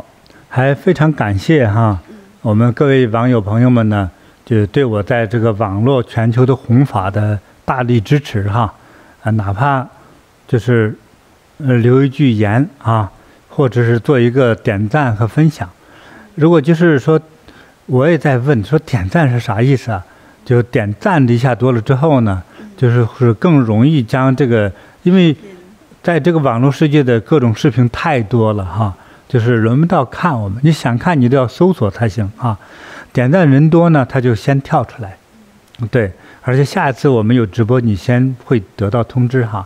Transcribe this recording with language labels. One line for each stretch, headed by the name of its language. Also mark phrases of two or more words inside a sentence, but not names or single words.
Chinese: 還非常感謝哈，我們各位網友朋友們呢，就對我在這個網絡全球的弘法的大力支持哈，哪怕就是留一句言啊，或者是做一個點讚和分享。如果就是說，我也在問說點讚是啥意思啊？就點讚的一下多了之後呢，就是更容易將這個，因為在這個網絡世界的各種視頻太多了哈，就是輪不到看我們，你想看你都要搜索才行啊。點讚人多呢，他就先跳出來，對，而且下一次我們有直播，你先會得到通知哈。